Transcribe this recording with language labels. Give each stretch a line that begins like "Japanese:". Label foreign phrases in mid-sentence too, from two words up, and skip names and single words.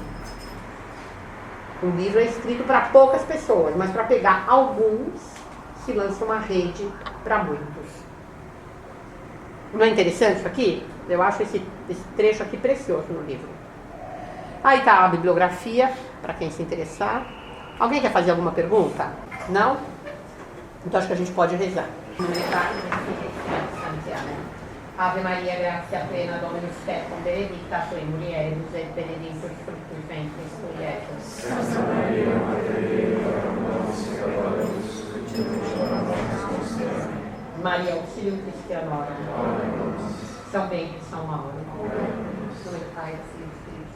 Portuguese: O livro é escrito para poucas pessoas, mas para pegar alguns, se lança uma rede para muitos. Não é interessante isso aqui? Eu acho esse trecho aqui precioso no livro. Aí está a bibliografia, para quem se interessar. Alguém quer fazer alguma pergunta? Não? Então acho que a gente pode rezar.
Latin: Ave Maria, gratia plena, Dominus tecum, benedicta tui mulieribus et benedictus fructus ventris tui, Jesus. Santa Maria, Mater Dei, ora pro nobis peccatoribus, et nunc hora mortis nostre. Maria, auxílio cristianorum. Ora pro nobis.
Portuguese: São Bento e São Mauro. Em nome do Pai, do Filho